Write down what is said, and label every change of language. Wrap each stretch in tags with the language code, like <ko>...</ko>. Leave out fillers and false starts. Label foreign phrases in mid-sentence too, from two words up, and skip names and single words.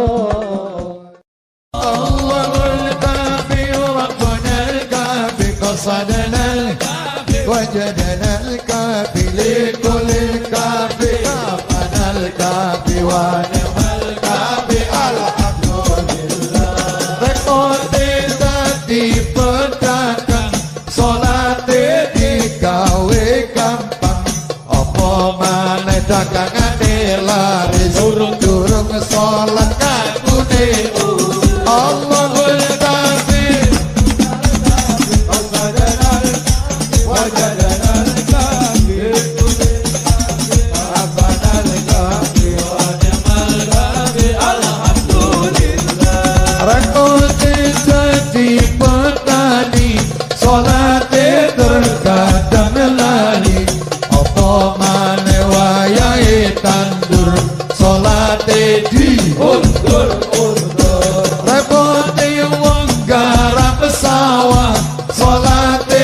<ar>الله الكافي ربنا الكافي قصدنا الكافي وجدنا الكافي لكل الكافي كافنا الكافي ونعم الكافي الحمد لله</ar> <jv>rekote dadi pedagang salate digawe gampang apa maneh dagangane laris durung salat kabune</jv> <ar>الله الكافي وجدنا الكافي ربنا الكافي ونعم الكافي الحمد لله rekote dadi petani</ar> <jv>salate terkadang lali apa maneh wayahe tandur salate diundur repote wong garap sawah salate</jv>